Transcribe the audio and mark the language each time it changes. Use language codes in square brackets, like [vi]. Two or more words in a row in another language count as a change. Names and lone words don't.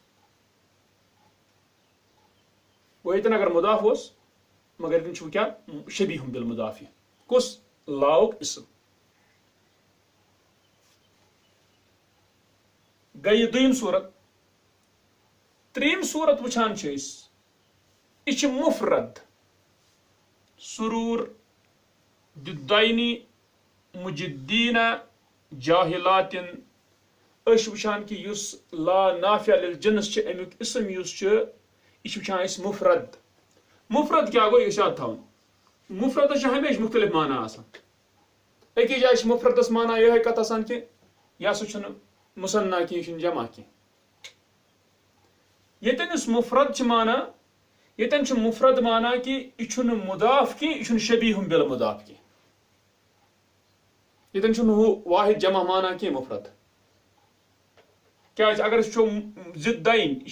[ks] گوٚو ییٚتٮ۪ن اگر مُضاف اوس مگر ییٚتٮ۪ن چھُ کیٛاہ [ar] شبیہُم بالمضاف [ks] یہِ کُس لاہُک اسم گٔے یہِ دوٚیِم صوٗرت ترٛیٚیِم صوٗرت وٕچھان چھِ أسۍ یہِ چھِ مُفرد سروٗر دِداینی مُجدیٖنا جاہِلاتِن أسۍ وٕچھان کہِ یُس [ar] لا نافع لِلجنس [ks] چھِ امیُک اسم یُس چھُ یہ چھِ وٕچھان أسۍ مُفرد مُفرد کیٛاہ گوٚو یہِ گژھِ یاد تھاوُن مُفردس چھِ ہمیشہِ مُختلف مانا آسان أکِس جایہِ چھِ مُفردس مانا یِہے کتھ آسان کہِ یہِ ہسا چھُنہٕ مُصنع کینٛہہ یہِ چھُنہٕ جمع کینٛہہ ییٚتٮ۪ن یُس مُفرد چھِ مانا ییٚتٮ۪ن چھُ مُفرد مانا کہِ یہِ چھُنہٕ مُضاف کینٛہہ یہِ چھُنہٕ [ar] شبیہُم بالمضاف [ks] کینٛہہ ییٚتٮ۪ن چھُنہٕ ہُہ واحد جمع مانا کینٛہہ مُفرد کیٛازِ اگر أسۍ وٕچھو ضِدین یہِ